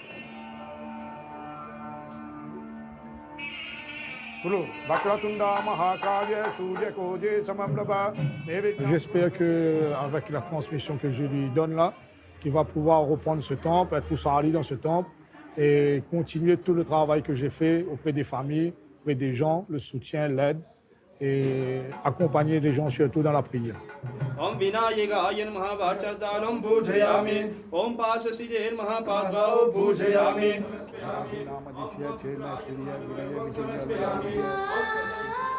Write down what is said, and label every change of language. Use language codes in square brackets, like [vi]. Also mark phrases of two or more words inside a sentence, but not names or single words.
[fr] J'espère qu'avec la transmission que je lui donne là, qu'il va pouvoir reprendre ce temple, être Poussarali dans ce temple et continuer tout le travail que j'ai fait auprès des familles, auprès des gens, le soutien, l'aide et accompagner les gens surtout dans la prière. [sa] Om Vinayagaya Namaha Vachasalam Pujayami. Om Pasasiddhe Mahapasao Pujayami.